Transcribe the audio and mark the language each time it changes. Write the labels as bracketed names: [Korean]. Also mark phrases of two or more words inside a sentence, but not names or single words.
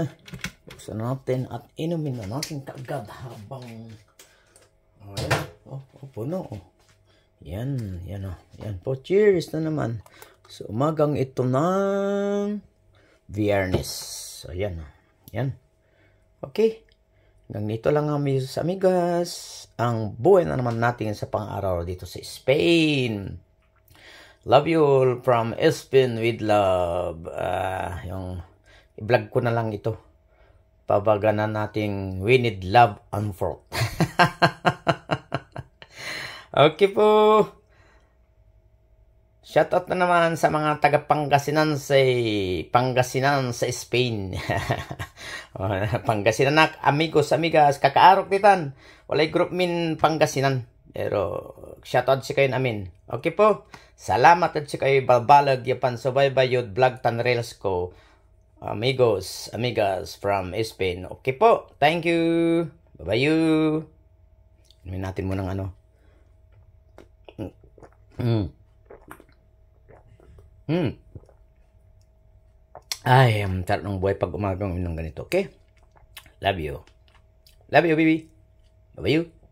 [Filipino] Buksan natin at inumin na natin kaagad habang puno. Yan, yan o. Yan po, cheers na naman. So, umagang ito ng Viernes. So, yan o. Yan. Okay. Hanggang dito lang [Spanish] amigos, amigas. [Filipino] Ang buhay na naman natin sa pang-araw dito sa Spain. [English] Love you all from Spain with love. [Filipino] Yung i-vlog ko na lang ito. Pabaganan nating [English] we need love and fruit. [Filipino] Okay po. Shoutout na naman sa mga taga Pangasinan sa Spain. [Spanish] Pangasinan amigos, amigas, [Pangasinan] kakaarok ditan. Walay group min Pangasinan. Pero shoutout si kayo namin. [Filipino] Okay po. [Pangasinan] Salamat at si kayo balbalag yapan subaybay yod vlog tan reels ko. [Spanish] Amigos, amigas [English] from Spain. [Filipino] Okay po. [English] Thank you. Bye-bye you. [Filipino] Inumin natin mo ng ano. Ay, ang sarap ng buhay pag umagang ng ganito. [English] Okay? Love you. Love you, baby. Bye-bye you.